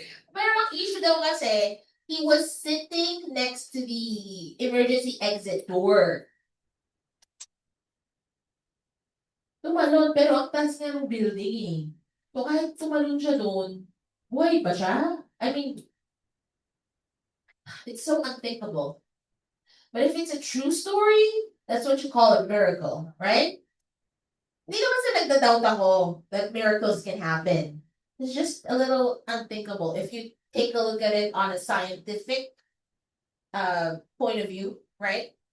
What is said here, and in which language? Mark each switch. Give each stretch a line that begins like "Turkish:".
Filipino: Pero ang issue daw kasi,
English: he was sitting next to the emergency exit door.
Filipino: Tumalon, pero ang taas nga ng building eh. So kahit tumalon siya doon, buhay pa siya?
English: I mean, it's so unthinkable. But if it's a true story, that's what you call a miracle, right?
Filipino: Hindi naman sa nagda-doubt ako
English: that miracles can happen. It's just a little unthinkable if you take a look at it on a scientific point of view, right?